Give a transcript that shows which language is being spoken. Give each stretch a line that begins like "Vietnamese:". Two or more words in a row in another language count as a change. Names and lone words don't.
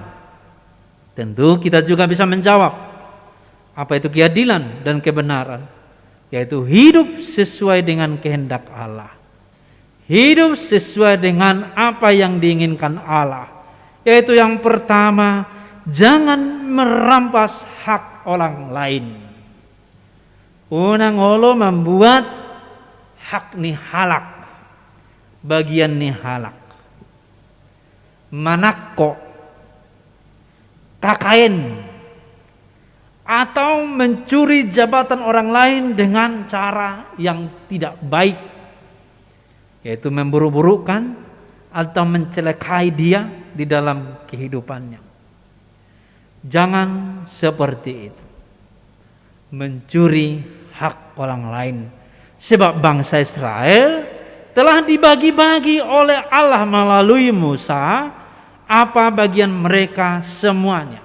Indonesian: Tentu kita juga bisa menjawab. Apa itu keadilan dan kebenaran? Yaitu hidup sesuai dengan kehendak Allah. Hidup sesuai dengan apa yang diinginkan Allah. Yaitu yang pertama, jangan merampas hak orang lain.
Batak Toba: Unang olo membuat hak ni halak, bagian ni halak. Manakko, kakain,
Indonesian: atau mencuri jabatan orang lain dengan cara yang tidak baik, yaitu memburuk-burukkan atau mencelakai dia di dalam kehidupannya. Jangan seperti itu, mencuri hak orang lain, sebab bangsa Israel telah dibagi-bagi oleh Allah melalui Musa apa bagian mereka semuanya.